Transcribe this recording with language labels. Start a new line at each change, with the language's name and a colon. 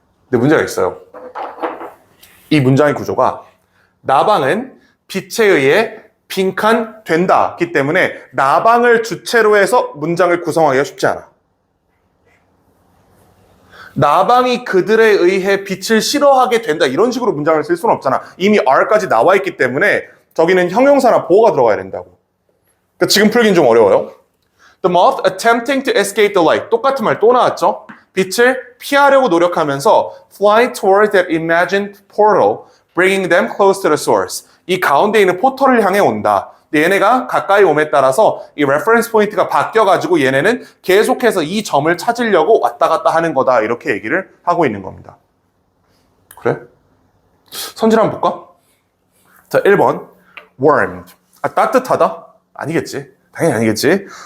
Korean: 근데 문제가 있어요. 이 문장의 구조가 나방은 빛에 의해 빈칸된다기 때문에 나방을 주체로 해서 문장을 구성하기가 쉽지 않아. 나방이 그들에 의해 빛을 싫어하게 된다 이런 식으로 문장을 쓸 수는 없잖아. 이미 R까지 나와 있기 때문에 저기는 형용사나 보어가 들어가야 된다고. 그러니까 지금 풀긴 좀 어려워요.
English: The moth attempting to escape the light.
Korean: 똑같은 말 또 나왔죠. 빛을 피하려고 노력하면서
English: fly toward that imagined portal, bringing them close to the source.
Korean: 이 가운데 있는 포털을 향해 온다. 근데 얘네가 가까이 옴에 따라서 이 레퍼런스 포인트가 바뀌어가지고 얘네는 계속해서 이 점을 찾으려고 왔다 갔다 하는 거다. 이렇게 얘기를 하고 있는 겁니다. 그래? 선질 한번 볼까? 자, 1번 warmed. 따뜻하다? 아니겠지. 당연히 아니겠지.